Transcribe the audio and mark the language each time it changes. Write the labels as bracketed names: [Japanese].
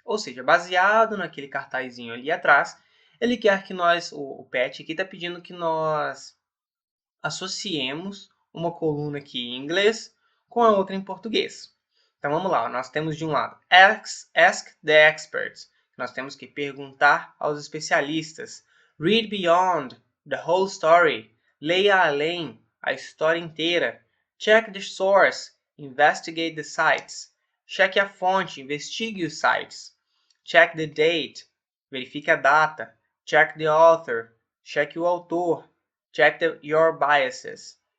[Portuguese] Ou seja, baseado naquele cartazinho ali atrás, ele quer que nós, o Pet aqui está pedindo que nós associemos uma coluna aqui em inglês com a outra em português. Então vamos lá, nós temos de um lado [English] Ask the experts. [Portuguese] Nós temos que perguntar aos especialistas. [English] Read beyond the whole story. [Portuguese] Leia além a história inteira. [English] Check the source. Investigate the sites. [Portuguese] Cheque a fonte, investigue os sites. [English] Check the date. [Portuguese] Verifique a data. [English] Check the author. [Portuguese] Cheque o autor. [English] Check your biases.